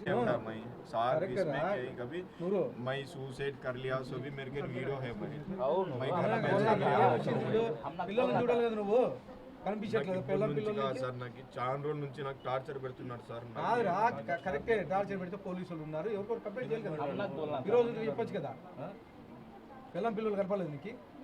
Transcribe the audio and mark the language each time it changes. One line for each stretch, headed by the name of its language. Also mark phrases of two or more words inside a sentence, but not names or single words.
Hindi: कभी मैं सुसाइड कर लिया सो भी मेरे के वीडियो है
Telugu: పిల్లల్ని చూడాలి కదా నువ్వు కనిపించట్లేదు సార్. నాకు చాలా రోజుల నుంచి నాకు టార్చర్ పెడుతున్నాడు సార్. కరెక్టే టార్చర్ పెడితే పోలీసులు ఉన్నారు ఎవరికో కంప్లైంట్ చేయాలి కదా. ఈరోజు చెప్పొచ్చు కదా పిల్లలు కనపడలేదు నీకు.